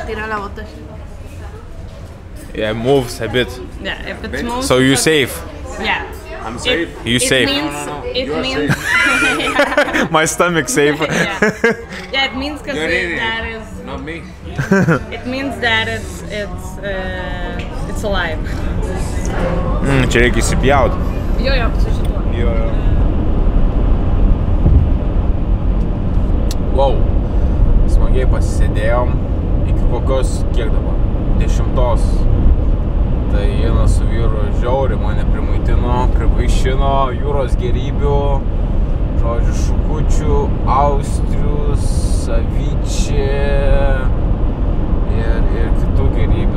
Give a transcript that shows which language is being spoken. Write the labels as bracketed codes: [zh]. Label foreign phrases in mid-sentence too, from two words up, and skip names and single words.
[en] Yeah, it moves a bit. Yeah, if it moves. So you safe? Yeah. I'm safe. You safe? It means. My stomach safe. Yeah, it means because that is. Not me. It means that it's alive. [lt] Čia reikia įsipjauti. Jo, su šituo. Jo. Wow. Smagiai pasisėdėjom. Iki kokios, kiek dabar? 10. Tai Jena su vyru žiauriai mane primaitino, privaišino jūros gerybių, žodžiu, šukučių, austrių, savyčiai ir kitų gerybių.